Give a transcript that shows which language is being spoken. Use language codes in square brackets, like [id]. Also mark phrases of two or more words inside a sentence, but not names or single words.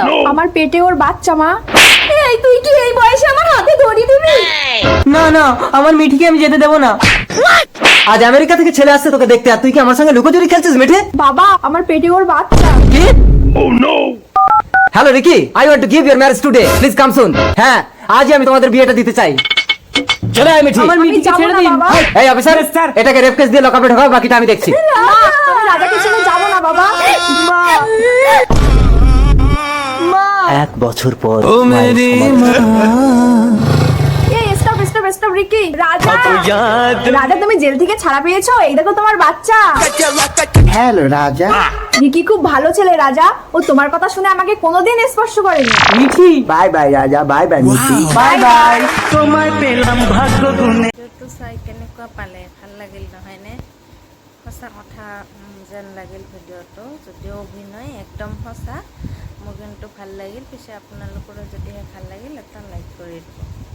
[bn] আমার পেটে ওর বাচ্চা মা। এই তুই কি এই বয়সে আমার হাতে ধরি দিবি? না না, আমার মিঠিকে আমি যেতে দেবো না। আজ আমেরিকা থেকে ছেলে আসছে তোকে দেখতে, আর তুই কি আমার সঙ্গে লুকোচুরি খেলছিস মিঠে? বাবা আমার পেটে ওর বাচ্চা। কি? হ্যালো রিকি, [en] I want to give your marriage today, Please come soon. [bn] হ্যাঁ, আজই আমি তোমাদের বিয়েটা দিতে চাই। চলে আয় মিঠি। আমার মিঠিকে ছেড়ে দিন। এই অফিসার, এটাকে রেপ কেস দিয়ে লকআপে ঢোকাও, বাকিটা আমি দেখছি। মা আমি রাজাকে ছেড়ে যাবো না বাবা। মা মা 1 বছর পর এই [en] stop stop stop [bn] রিকি। রাজা রাজা তুমি জেল থেকে ছাড়া পেয়েছো, এই দেখো তোমার বাচ্চা। হ্যালো রাজা। রিকি খুব ভালো ছেলে রাজা, ও তোমার কথা শুনে আমাকে কোনোদিন স্পর্শ করেনি। মিঠি, [en] Bye bye ৰাজা, bye bye মিঠি। Bye bye. [as] ভিডিঅ'টো চাই কেনেকুৱা পালে? ভাল লাগিল নহয়নে? সঁচা কথা যেন লাগিল ভিডিঅ'টো, যদিও অভিনয় একদম সঁচা। মোৰ কিন্তু ভাল লাগিল। পিছে আপোনালোকৰো যদিহে ভাল লাগিল এটা লাইক কৰি দিব।